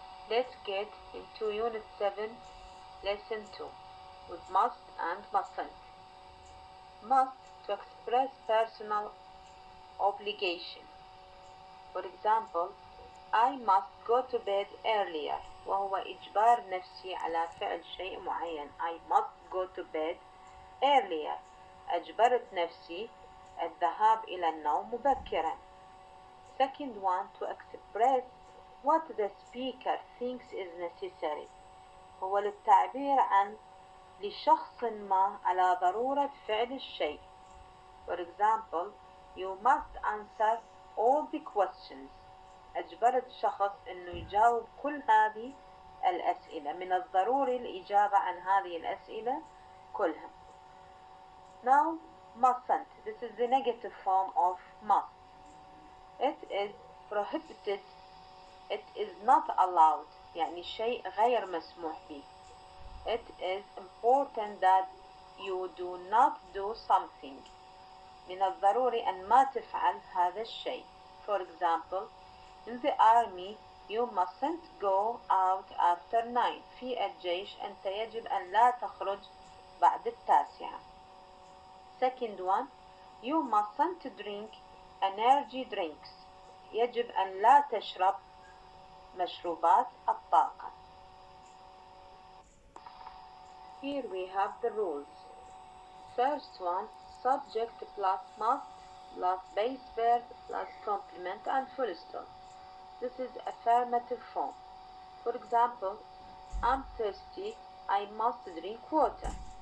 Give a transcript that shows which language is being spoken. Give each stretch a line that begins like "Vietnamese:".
English: Let's get into Unit 7, Lesson 2 with must and mustn't. Must to express personal obligation. For example, I must go to bed earlier
Arabic: وهو إجبار نفسي على فعل شيء معين.
English: I must go to bed earlier.
Arabic: أجبرت نفسي الذهاب إلى النوم مبكرا.
English: Second one, to express what the speaker thinks is necessary.
Arabic: هو للتعبير عن لشخص ما على ضرورة فعل الشيء.
English: For example, you must answer all the questions.
Arabic: أجبرت شخص إنه يجاوب كل هذه الأسئلة. من الضروري الإجابة عن هذه الأسئلة كلها.
English: Now, mustn't. This is the negative form of must. It is prohibited. It is not allowed.
Arabic: يعني شيء غير مسموح به.
English: It is important that you do not do something.
Arabic: من الضروري أن ما تفعل هذا الشيء.
English: For example, in the army you mustn't go out after 9.
Arabic: في الجيش أنت يجب أن لا تخرج بعد 9.
English: Second one, you mustn't drink energy drinks.
Arabic: يجب أن لا تشرب مشروبات الطاقة.
English: Here we have the rules. First one, subject plus must plus base verb plus complement and full stop. This is affirmative form. For example, I'm thirsty, I must drink water.